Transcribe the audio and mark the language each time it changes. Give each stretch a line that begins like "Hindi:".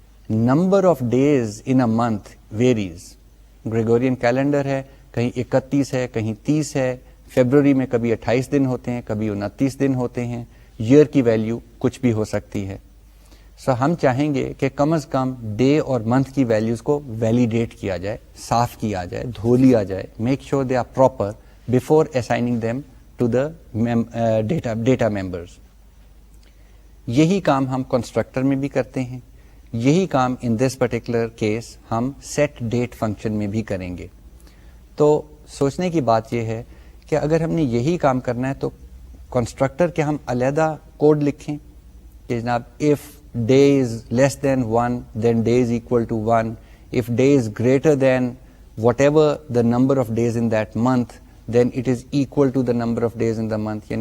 English: Number of days in a month varies.
Urdu: Gregorian calendar ہے, کہیں 31 ہے, کہیں 30 ہے. فیبروری میں کبھی 28 دن ہوتے ہیں, کبھی 29 دن ہوتے ہیں. ایئر کی ویلیو کچھ بھی ہو سکتی ہے. سو ہم چاہیں گے کہ کم از کم ڈے اور منتھ کی ویلیوز کو ویلیڈیٹ کیا جائے, صاف کیا جائے, دھو لیا جائے.
English: Make sure they are proper before assigning them to the data members.
Urdu: یہی کام ہم کنسٹرکٹر میں بھی کرتے ہیں. یہی کام
English: in this particular case
Urdu: ہم سیٹ ڈیٹ فنکشن میں بھی کریں گے. تو سوچنے کی بات یہ ہے کہ اگر ہم نے یہی کام کرنا ہے تو کنسٹرکٹر کے ہم علیحدہ کوڈ لکھیں کہ جناب
English: If day is less than 1 then day is equal to 1, if day is greater than whatever the number of days in that month then it is equal to the number of days in the month.